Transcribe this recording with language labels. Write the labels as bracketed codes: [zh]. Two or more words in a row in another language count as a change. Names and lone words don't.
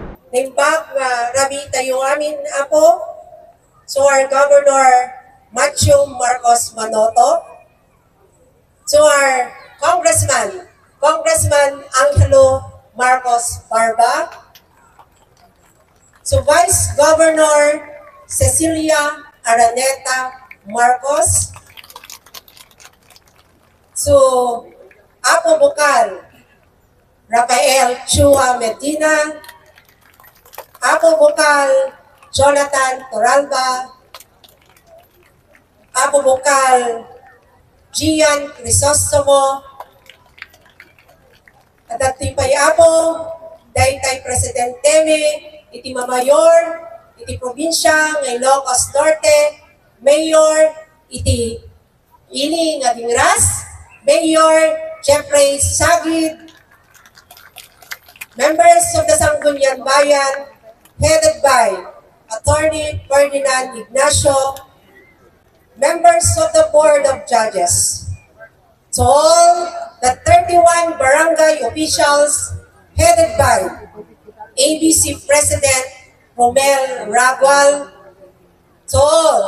[ilo] Nimbag nga rabi tayo amin apo. [en] So our Governor Macho Marcos Manoto. So our Congressman Angelo Marcos Barba. So Vice Governor Cecilia Araneta Marcos. So Apo Bukal Rafael Chua Medina. Apo Bukal Jonathan Toralba. Apo Bukal Gian Crisostomo. [ilo] At atipay Apo Daytay Presidente iti Mamayor iti probinsya ng Ilocos Norte, Mayor iti Ili nga Dingras, Mayor Jeffrey Sagid, [en] members of the Sangguniang Bayan, headed by Attorney Ferdinand Ignacio, members of the Board of Judges, to all the 31 barangay officials, headed by ABC President Romel Ragual, to all